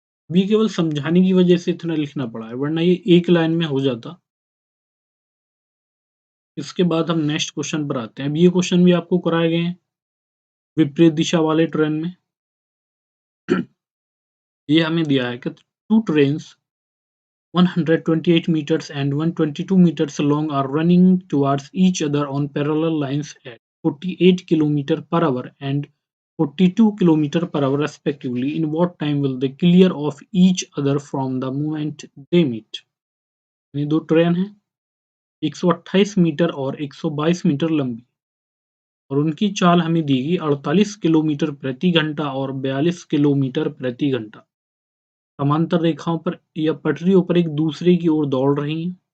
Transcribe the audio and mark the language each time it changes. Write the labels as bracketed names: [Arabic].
[Hindi] भी केवल समझाने की वजह से इतना लिखना पड़ा है, वरना ये एक लाइन में हो जाता। इसके बाद हम नेक्स्ट क्वेश्चन पर आते हैं। अब ये क्वेश्चन भी आपको कराए गए हैं विपरीत दिशा वाले ट्रेन में। ये हमें दिया है कि [English] Two trains 128 meters and 122 meters long are running towards each other on parallel lines at 48 km per hour and 42 km per hour respectively. In what time will they clear off each other from the moment they meet? [Hindi] ये दो train है 128 metre और 122 metre लंबी और उनकी चाल हमें दी गई 48 किलोमीटर प्रति घंटा और 42 किलोमीटर प्रति घंटा। समांतर रेखाओं पर या पटरियों पर एक दूसरे की ओर दौड़ रही हैं।